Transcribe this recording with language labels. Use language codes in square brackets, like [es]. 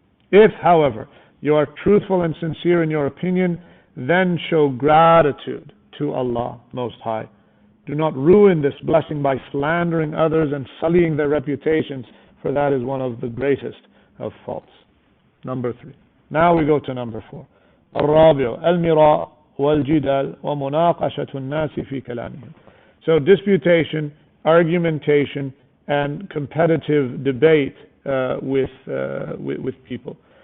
[en] If, however, you are truthful and sincere in your opinion, then show gratitude to Allah Most High. Do not ruin this blessing by slandering others and sullying their reputations, for that is one of the greatest of faults. Number 3. Now we go to number 4. [ar] الرابع المراء والجدال ومناقشة الناس في كلامهم. [en] So disputation, argumentation, and competitive debate with people.